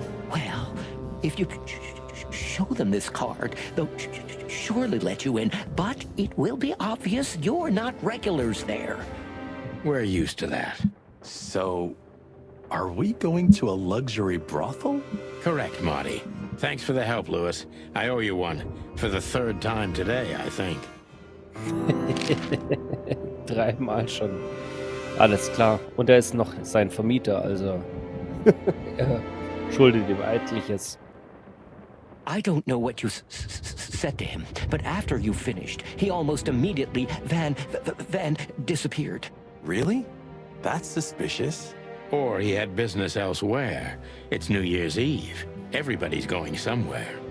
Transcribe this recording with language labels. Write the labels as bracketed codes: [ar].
[en] Well, if you show them this card, they'll surely let you in, but it will be obvious you're not regulars there. We're used to that. So, are we going to a luxury brothel? Correct, Marty. Thanks for the help, Lewis. I owe you one. For the 3rd time today, I think. [de] 3-mal schon. Alles klar. Und er ist noch sein Vermieter, also er schuldet ihm Etliches. [en] I don't know what you said to him, but after you finished, he almost immediately van disappeared. Really? That's suspicious. Or he had business elsewhere. It's New Year's Eve. Everybody's going somewhere.